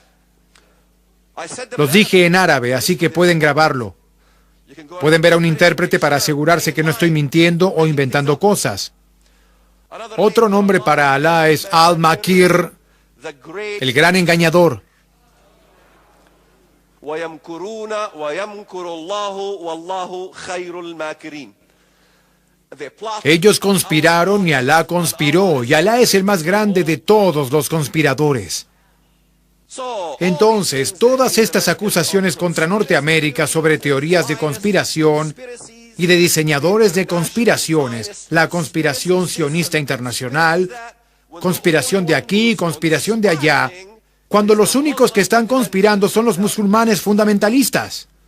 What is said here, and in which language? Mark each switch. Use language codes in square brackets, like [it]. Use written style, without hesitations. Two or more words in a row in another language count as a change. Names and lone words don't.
[es] Los dije en árabe, así que pueden grabarlo. Pueden ver a un intérprete para asegurarse que no estoy mintiendo o inventando cosas. Otro nombre para Alá es Al-Makir, el gran engañador. [ar] ويمكرون ويمكر الله والله خير الماكرين. [es] Ellos conspiraron y Alá conspiró, y Alá es el más grande de todos los conspiradores. Entonces, todas estas acusaciones contra Norteamérica sobre teorías de conspiración y de diseñadores de conspiraciones, la conspiración sionista internacional, conspiración de aquí, conspiración de allá, cuando los únicos que están conspirando son los musulmanes fundamentalistas.